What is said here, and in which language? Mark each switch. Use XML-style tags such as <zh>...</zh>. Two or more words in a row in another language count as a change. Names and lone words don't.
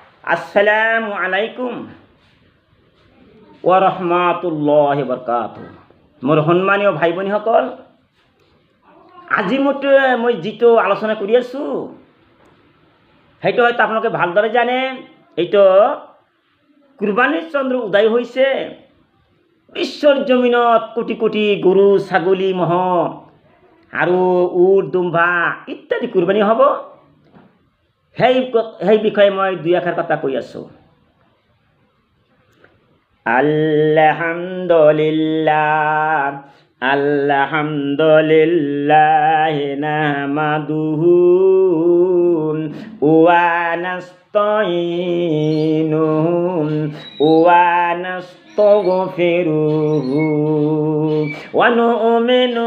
<ar>السلام عليكم ورحمة الله وبركاته.</ar> <as>মোৰ সন্মানীয় ভাই ভনীসকল, আজি মই যিটো আলোচনা কৰি আছোঁ সেইটো হয়তো আপোনালোকে ভালদৰে জানে। এইটো কুৰবানীৰ চন্দ্ৰ উদয় হৈছে। বিশ্বৰ জমিনত কোটি কোটি গৰু, ছাগলী, ম'হ আৰু উট, দুম্বা ইত্যাদি কুৰবানী হ'ব। সেই বিষয়ে মই দুই এষাৰ কথা কৈ আছোঁ।</as> <ar>الحمد لله الحمد لله نحمده ونستعينه ونستغفره ونؤمن</ar>